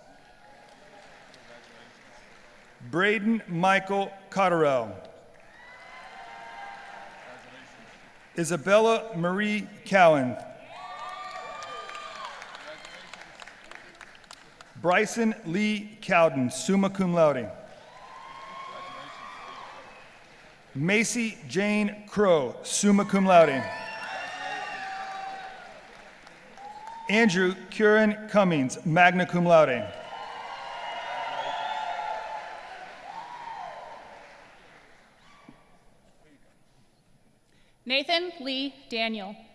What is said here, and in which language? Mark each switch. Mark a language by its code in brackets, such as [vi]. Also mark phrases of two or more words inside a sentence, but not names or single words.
[en] Braden Michael Cotterell. Isabella Marie Cowan. Bryson Lee Cowden, [la] summa cum laude. [en] Macy Jane Crow, [la] summa cum laude. [en] Andrew Curran Cummings, [la] magna cum laude. [en] Nathan Lee Daniel.